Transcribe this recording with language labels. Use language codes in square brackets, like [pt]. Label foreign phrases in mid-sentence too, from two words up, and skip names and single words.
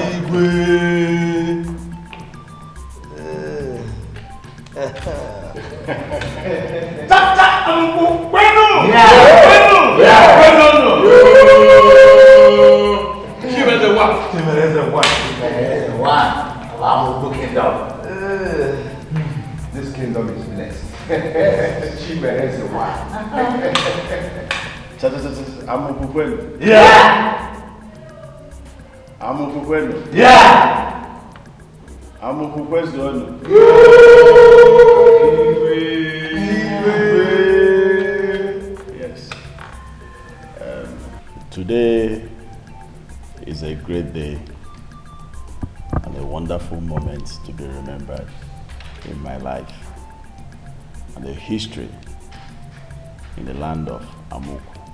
[ig] Igwe. Tata Amoku Kwenu. Kwenu. Chimereze 1. Chimereze 1. [en] Chimereze 1 of Amoku Kingdom. This kingdom is blessed. Chimereze 1. [ig] Amoku Kwenu. [en] Yeah. [ig] Amoku Kwenu. [en] Yeah. [ig] Amoku Kwenu. [en] Yes. Today is a great day and a wonderful moment to be remembered in my life and the history in the land of Amoku.